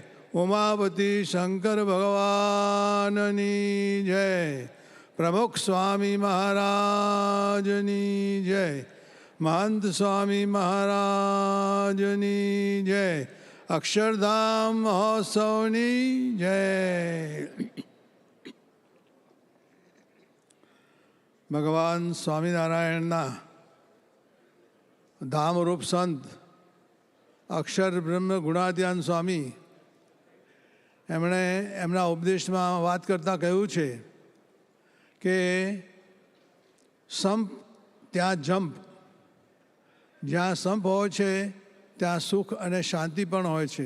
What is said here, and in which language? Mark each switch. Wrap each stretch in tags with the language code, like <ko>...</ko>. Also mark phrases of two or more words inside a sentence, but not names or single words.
<gu>ઉમાપતિ શંકર ભગવાનની જય. પ્રમુખ સ્વામી મહારાજની જય. મહંત સ્વામી મહારાજની જય. અક્ષરધામ મહોત્સવની જય. ભગવાન સ્વામિનારાયણના ધામરૂપ સંત અક્ષર બ્રહ્મ ગુણાધ્યાન સ્વામી એમણે એમના ઉપદેશમાં વાત કરતાં કહ્યું છે કે સંપ ત્યાં જંપ, જ્યાં સંપ હોય છે ત્યાં સુખ અને શાંતિ પણ હોય છે.</gu>